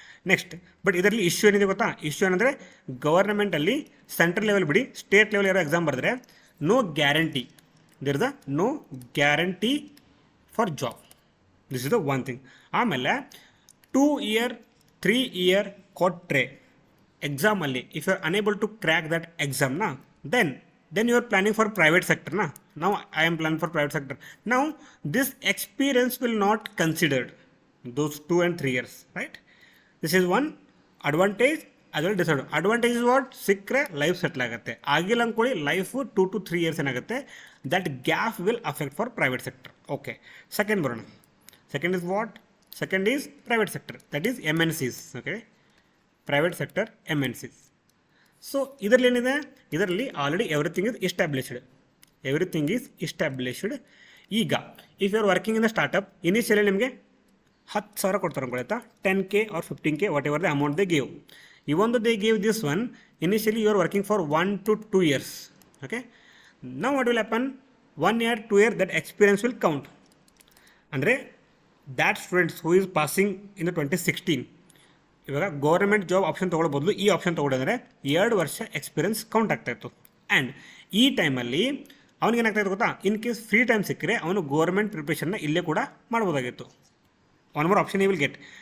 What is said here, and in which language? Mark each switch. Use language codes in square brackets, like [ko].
[kn] Next but ಇದರಲ್ಲಿ issue ಏನಿದೆ ಗೊತ್ತಾ, ಇಶ್ಯೂ ಏನಂದರೆ ಗವರ್ನಮೆಂಟಲ್ಲಿ ಸೆಂಟ್ರಲ್ ಲೆವೆಲ್ ಬಿಡಿ ಸ್ಟೇಟ್ ಲೆವೆಲ್ ಇರೋ ಎಕ್ಸಾಮ್ ಬರೆದ್ರೆ no guarantee, [en] There is a no guarantee for job. This is the one thing. [kn] ಆಮೇಲೆ 2 ಇಯರ್ 3 ಇಯರ್ ಕೊಟ್ಟರೆ ಎಕ್ಸಾಮಲ್ಲಿ [en] If you are unable to crack that ಎಕ್ಸಾಮ್ನ then you are planning for private ಸೆಕ್ಟರ್ನ Now I am planning for private sector. Now this experience will not considered those 2 and 3 years, right? This is one advantage as well disadvantage. Advantage is what? [kn] ಸಿಕ್ಕರೆ life settle ಆಗುತ್ತೆ, ಆಗಿಲ್ಲ ಅಂದ್ಕೊಳ್ಳಿ life 2 to 3 years ಏನಾಗುತ್ತೆ, [en] That gap will affect for private sector. Okay, [kn] second ಬರೋಣ. [en] Second is what? Second is private sector, that is MNCs. Okay, private sector MNCs. So [kn] ಇದರಲ್ಲಿ ಏನಿದೆ? [en] ಇದರಲ್ಲಿ already everything is established. Everything is established. ಈಗ if you are working in the startup, initially [kn] ನಿಮಗೆ 10,000 ಕೊಡ್ತಾರೆ ಅನ್ಕೊಳ್ತಾ, [en] 10K or 15K, whatever the amount they gave. Even though they gave this one, initially you are working for 1 to 2 years. Okay, now what will happen? 1 year, 2 year, that experience will count. [kn] Andre [en] that students who is passing in the 2016, [kn] ಇವಾಗ government job option ತೊಗೊಳ್ಳೋ ಬದಲು ಈ option ತೊಗೊಂಡ್ರೆ 2 ವರ್ಷ experience count ಆಗ್ತಾಯಿತ್ತು. And ಈ ಟೈಮಲ್ಲಿ ಅವ್ನಿಗೆ ಏನಾಗ್ತಾಯಿತ್ತು ಗೊತ್ತಾ? ಇನ್ ಕೇಸ್ ಫ್ರೀ ಟೈಮ್ ಸಿಕ್ಕರೆ ಅವನು ಗೌರ್ಮೆಂಟ್ ಪ್ರಿಪ್ರೇಷನ್ನ ಇಲ್ಲೇ ಕೂಡ ಮಾಡ್ಬೋದಾಗಿತ್ತು. [en] One more option ಈ will get.